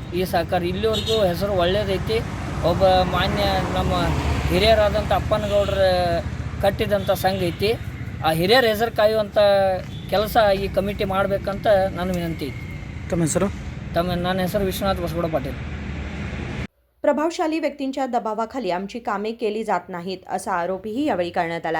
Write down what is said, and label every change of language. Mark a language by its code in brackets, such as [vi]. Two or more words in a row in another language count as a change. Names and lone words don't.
[kn] ಈ ಸಹಕಾರ ಇಲ್ಲಿವರೆಗೂ ಹೆಸರು ಒಳ್ಳೆಯದೈತಿ। ಒಬ್ಬ ಮಾನ್ಯ ನಮ್ಮ ಹಿರಿಯರಾದಂಥ ಅಪ್ಪನಗೌಡರ ಕಟ್ಟಿದಂಥ ಸಂಘ ಐತಿ। ಆ ಹಿರಿಯರ ಹೆಸರು ಕಾಯುವಂಥ ಕೆಲಸ ಈ ಕಮಿಟಿ ಮಾಡಬೇಕಂತ ನನ್ನ ವಿನಂತಿ ಐತಿ। तम ಹೆಸರು? ನನ್ನ ಹೆಸರು ವಿಶ್ವನಾಥ ಬಸಗೌಡ पाटील। [mr] प्रभावशाली व्यक्तींच्या दबावाखाली आमची कामे केली जात नाहीत असा आरोपही यावेळी करण्यात आला।